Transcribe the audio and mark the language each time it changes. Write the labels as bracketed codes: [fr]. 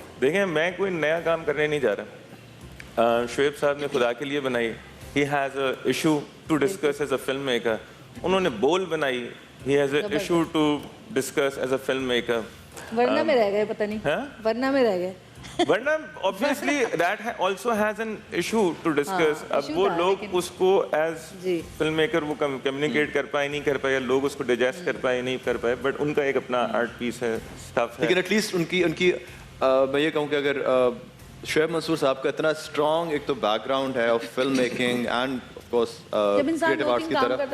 [hi] देखें, मैं कोई नया काम करने नहीं जा रहा। शुएब साहब ने खुदा के लिए बनाई, [en] He has a issue to discuss as a film maker. [hi] उन्होंने बोल बनाई, [en] He has a issue to discuss as a film maker. [hi] वरना में रह गए, पता नहीं, वरना में रह गए, [en] वरना obviously that also has an issue to discuss। [hi] अब वो लोग उसको as फिल्म मेकर वो कम्युनिकेट कर पाए नहीं कर पाए, या लोग उसको डिजेस्ट कर पाए नहीं कर पाए, बट उनका एक अपना आर्ट पीस है, स्टफ है। लेकिन एटलीस्ट उनकी मैं ये कहूँ कि अगर शुएब मंसूर साहब का इतना स्ट्रॉन्ग एक तो बैकग्राउंड है [en] of film making and of course creative arts [hi] की तरफ,